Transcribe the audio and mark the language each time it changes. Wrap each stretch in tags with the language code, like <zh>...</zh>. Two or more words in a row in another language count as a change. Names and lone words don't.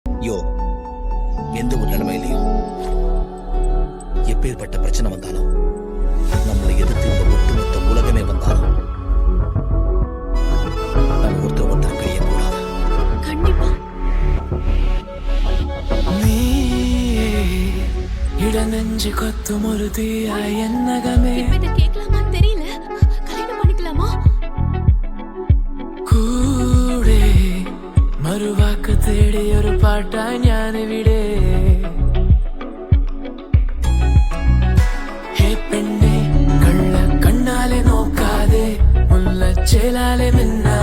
<ta>யோ, எந்த ஒரு நிலைமையிலையும் எப்பேற்பட்ட பிரச்சனை வந்தாலும் நம்மளை எதிர்த்து இந்த ஒட்டுமொத்த உலகமே வந்தாலும் நம்ம ஒருத்தர் பிரியக்கூடாது. கண்டிப்பா நீ இட நெஞ்சு கொத்தும் ஒரு தீயா என்னகமே இப்ப இதை கேட்கலாமான்னு தெரியல. கல்யாணம் பண்ணிக்கலாமா?</ta> <ml>കൂടെ മറുവാക്ക് തേടി ഒരു പാട്ടാ ഞാനിവിടെ. ഹേ പെണ്ണെ കള്ള കണ്ണാലെ നോക്കാതെ മുല്ലച്ചേലാലെ മിന്ന</ml>